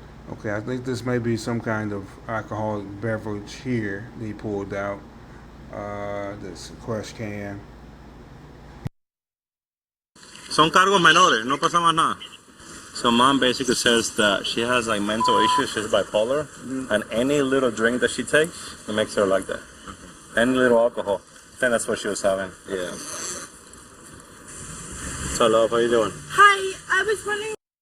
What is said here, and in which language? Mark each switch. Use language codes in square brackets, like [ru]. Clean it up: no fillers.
[en] Okay, I think this may be some kind of alcoholic beverage here that he pulled out. This crush can. [es] Son cargos menores, no pasa más nada. [en] So mom basically says that she has like mental issues, she's bipolar, and any little drink that she takes, it makes her like that. Any little alcohol. I think that's what she was having. Yeah. So love, how you doing? Hi, I was wondering.